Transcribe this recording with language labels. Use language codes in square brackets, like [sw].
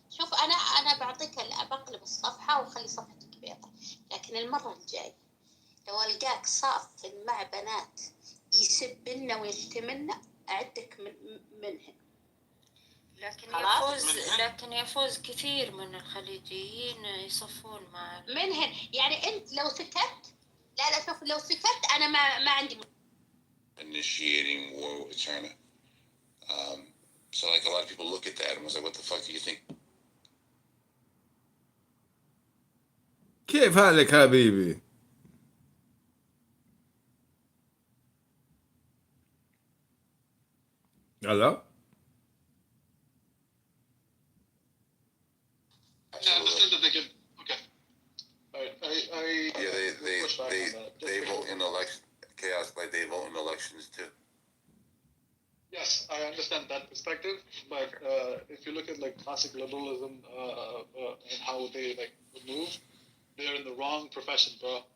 [ar] شوف انا بعطيك بقلب الصفحه واخلي صفحتك بيضاء، لكن المره الجايه لو القاك صاف مع بنات يسبنا ويشتمنا اعدك منهن. لكن يفوز كثير من الخليجيين يصفون مع منهن. يعني انت لو سكت، لا شوف لو سكت انا ما عندي [en] initiating war with China. So like a lot of people look at that and was like, what the fuck do you think? [ar] كيف حالك حبيبي؟ [en] Hello? I understand that they can. Okay. They vote in election chaos like they vote in elections too. Yes, I understand that perspective, but if you look at like classic liberalism and how they like move, they're in the wrong profession, bro.